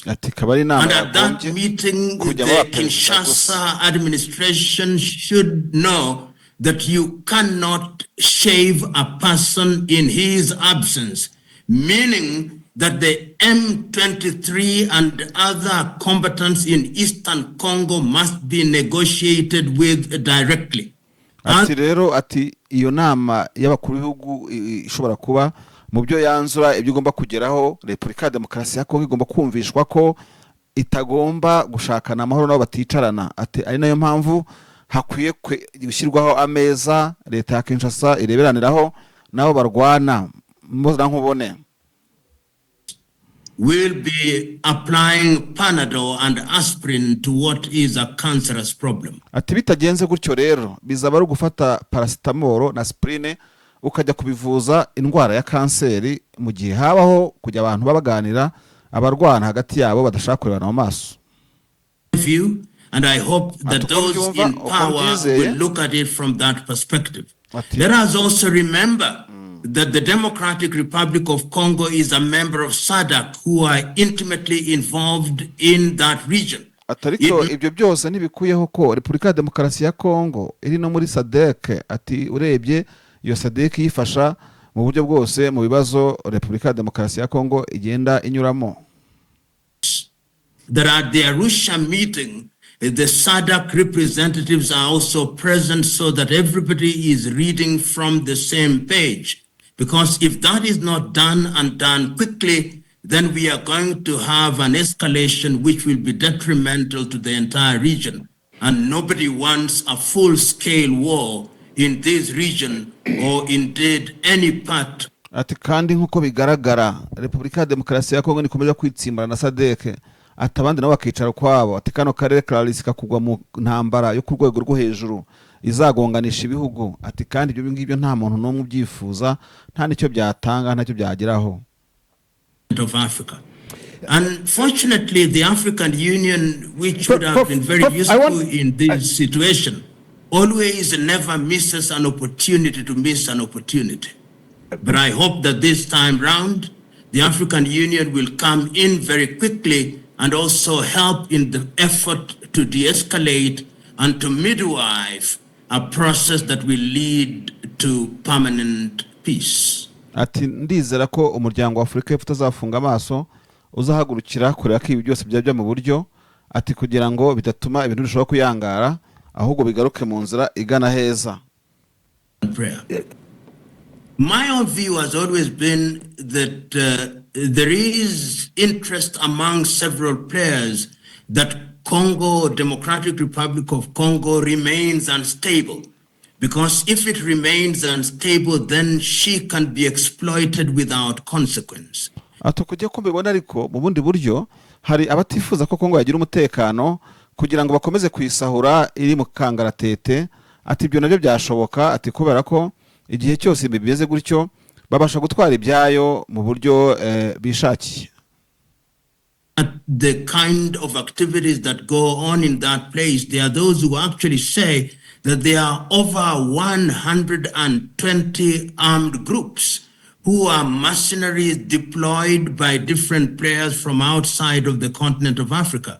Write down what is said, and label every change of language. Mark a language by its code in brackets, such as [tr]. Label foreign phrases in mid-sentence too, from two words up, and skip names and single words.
[en] And at that meeting, the Kinshasa administration should know that you cannot shave a person in his absence, meaning that the M23 and other combatants in Eastern Congo must be negotiated with directly. [rw] Ati rero ati iyo nama y'abakuru b'ibihugu ishobora kuba mu byo yanzura ibyo igomba kugeraho, Repubulika ya Demokarasi ya Kongo igomba kumvishwa ko itagomba gushakana amahoro nabo baticarana. Ati ari nayo mpamvu hakwiye gushyirwaho ameza leta ya Kinshasa ireberaniraho nabo barwana muzana nkubone. [en] Will be applying Panadol and aspirin to what is a cancerous problem. [rw] Ati bitagenze gutyo rero bizaba ari gufata paracetamol na aspirine ukajya kubivuza indwara ya kanseri mu gihe habaho kujya abantu babaganira abarwana hagati yabo badashaka kurebana mu maso. [en] And I hope that those in power will look at it from that perspective. Let us also remember that the Democratic Republic of Congo is a member of SADC who are intimately involved in that region. [rw] Atariko ibyo byose ntibikuyeho ko Repubulika ya Demokarasi ya Kongo iri no muri SADC. Ati urebye iyo SADC yifasha mu buryo bwose mu bibazo Repubulika ya Demokarasi ya Kongo igenda inyuramo. [en] That at the Arusha meeting, the SADC representatives are also present so that everybody is reading from the same page. Because if that is not done and done quickly, then we are going to have an escalation which will be detrimental to the entire region. And nobody wants a full-scale war in this region or indeed any part. [rw] Ati kandi nkuko bigaragara Repubulika ya Demokarasi ya Kongo nikomeza kwitsimbara na SADC atabandi nabo bakicara kwabo ati kano karere karalisika kugwa mu ntambara yo ku rwego rwo hejuru izagonganisha ibihugu ati kandi ibyo ngibyo nta muntu n'umwe ubyifuza nta nicyo byatanga ntacyo byageraho [en] of Africa. Unfortunately, the African Union, which would have been very useful in this situation, always never misses an opportunity to miss an opportunity. But I hope that this time round, the African Union will come in very quickly and also help in the effort to de-escalate and to midwife a process that will lead to permanent peace. [rw] Ati ndizera ko umuryango wa Afrika y'Epfo utazafunga amaso uzahagurukira kureka ko ibi byose byajya mu buryo ati kugira ngo bidatuma ibintu bishobora kuyangara ahubwo bigaruke mu nzira igana heza. [en] My own view has always been that there is interest among several players that Congo, Democratic Republic of Congo, remains unstable. Because if it remains unstable, then she can be exploited without consequence. [rw] Atukujye ko mbibona ariko mu bundi buryo hari abatifuza ko Kongo yagira umutekano kugira ngo bakomeze kwisahura iri mu kangaratete ati ibyo nabyo byashoboka ati kubera ko igihe cyose bibeze gutyo babasha gutwara ibyayo mu buryo bishakiye. [en] The kind of activities that go on in that place, there are those who actually say that there are over 120 armed groups who are mercenaries deployed by different players from outside of the continent of Africa.